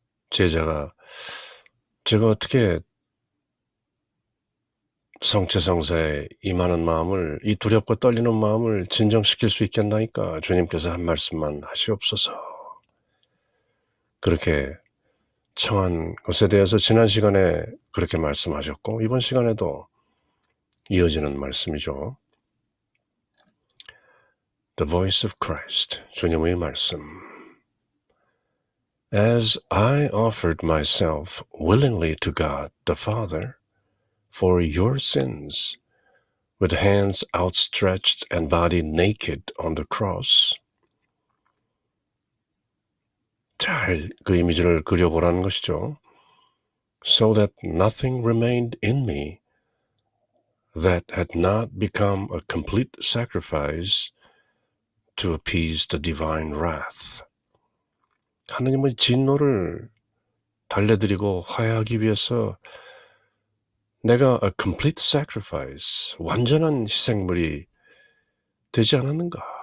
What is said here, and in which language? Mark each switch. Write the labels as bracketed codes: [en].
[ko] 제가 어떻게 성체성사에 임하는 마음을, 이 두렵고 떨리는 마음을 진정시킬 수 있겠나이까? 주님께서 한 말씀만 하시옵소서. 그렇게 청한 것에 대해서 지난 시간에 그렇게 말씀하셨고 이번 시간에도 이어지는 말씀이죠. [en] The voice of Christ, [ko] 주님의 말씀. [en] As I offered myself willingly to God the Father for your sins, with hands outstretched and body naked on the cross. [ko] 잘 그 이미지를 그려보라는 것이죠. [en] So that nothing remained in me that had not become a complete sacrifice to appease the divine wrath. [ko] 하느님의 진노를 달래드리고 화해하기 위해서 내가 [en] a complete sacrifice, [ko] 완전한 희생물이 되지 않았는가?